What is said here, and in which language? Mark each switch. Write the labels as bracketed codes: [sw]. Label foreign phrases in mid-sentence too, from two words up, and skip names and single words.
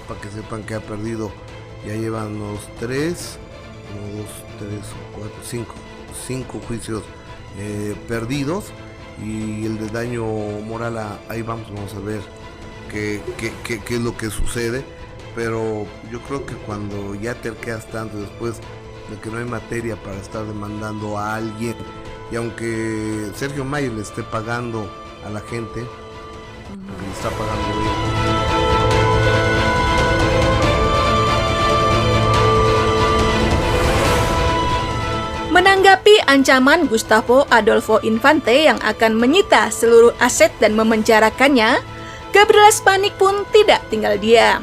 [es] Para que sepan que ha perdido, ya llevan los 5 juicios perdidos, y el de daño moral, ahí vamos a ver qué es lo que sucede. Pero yo creo que cuando ya te quedas tanto después de que no hay materia para estar demandando a alguien, y aunque Sergio Mayer le esté pagando a la gente, le está pagando bien. [id] Menanggapi ancaman Gustavo Adolfo Infante yang akan menyita seluruh aset dan memenjarakannya, Gabriela Spanik pun tidak tinggal diam.